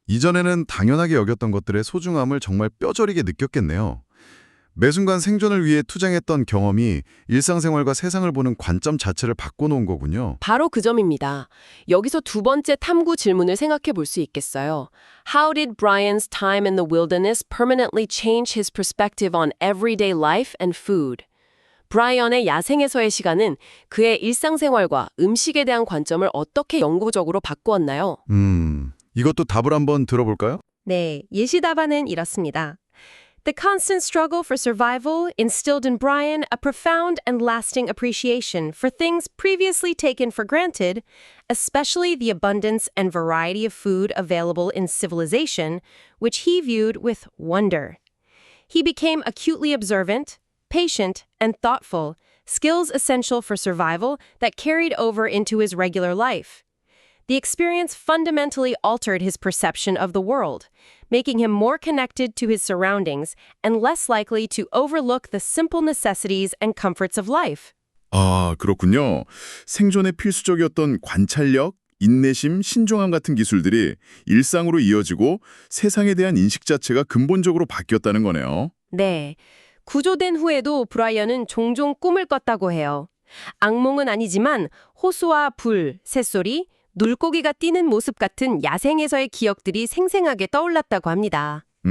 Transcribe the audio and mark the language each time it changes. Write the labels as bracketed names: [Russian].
[Korean] 이전에는 당연하게 여겼던 것들의 소중함을 정말 뼈저리게 느꼈겠네요. 매 순간 생존을 위해 투쟁했던 경험이 일상생활과 세상을 보는 관점 자체를 바꿔놓은 거군요. 바로 그 점입니다. 여기서 두 번째 탐구 질문을 생각해 볼 수 있겠어요. [English] How did Brian's time in the wilderness permanently change his perspective on everyday life and food? [Korean] 브라이언의 야생에서의 시간은 그의 일상생활과 음식에 대한 관점을 어떻게 영구적으로 바꾸었나요? 이것도 답을 한번 들어볼까요? 네, 예시 답안은 이렇습니다. [English] The constant struggle for survival instilled in Brian a profound and lasting appreciation for things previously taken for granted, especially the abundance and variety of food available in civilization, which he viewed with wonder. He became acutely observant, patient, and thoughtful, skills essential for survival that carried over into his regular life. The experience fundamentally altered his perception of the world, making him more connected to his surroundings and less likely to overlook the simple necessities and comforts of life. [Korean] 아, 그렇군요. 생존에 필수적이었던 관찰력, 인내심, 신중함 같은 기술들이 일상으로 이어지고 세상에 대한 인식 자체가 근본적으로 바뀌었다는 거네요. 네, 구조된 후에도 브라이언은 종종 꿈을 꿨다고 해요. 악몽은 아니지만 호수와 불, 새소리, 물고기가 뛰는 모습 같은 야생에서의 기억들이 생생하게 떠올랐다고 합니다.